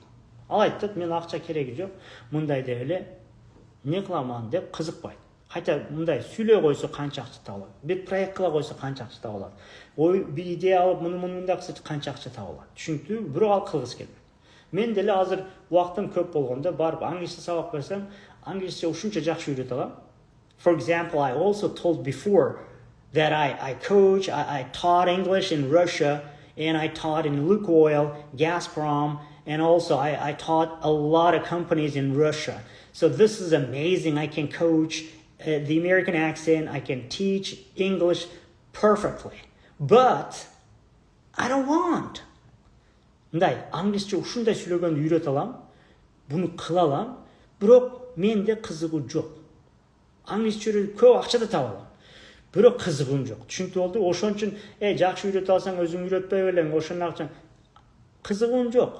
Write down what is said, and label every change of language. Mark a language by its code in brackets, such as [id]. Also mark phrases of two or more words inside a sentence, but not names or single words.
[ky] Ал айтат, мен акча кереги жок, мындай деп эле не кыламан деп кызыкпайт. Хотя мындай сүйлөй койсо канча акча табылат. Бир проект кыла койсо канча акча табылат. Ой, бир идея алып муну мындай кылса канча акча табылат. Түшүнүктүүбү? Бирок ал кылгысы келбейт. Мен деле азыр убактым көп болгондо барып англисче сабак берсем, англисче ушунча жакшы үйрөтө алам. [en] For example, I also told before that I coach, I taught English in Russia, and I taught in Lukoil, Gazprom, and also I taught a lot of companies in Russia. So this is amazing. I can coach the American accent, I can teach English perfectly. But I don't want. [ky] Мындай англисче ушундай сүйлөгөндү үйрөтө алам, буну кыла алам, бирок менде кызыгуу жок. Англисче көп акча да таба алам. Бирок кызыгым жок. Түшүнүктүү болду? Ошон үчүн жакшы үйрөтө алсаң өзүң үйрөтпөй белең, ошонун акча кызыгым жок.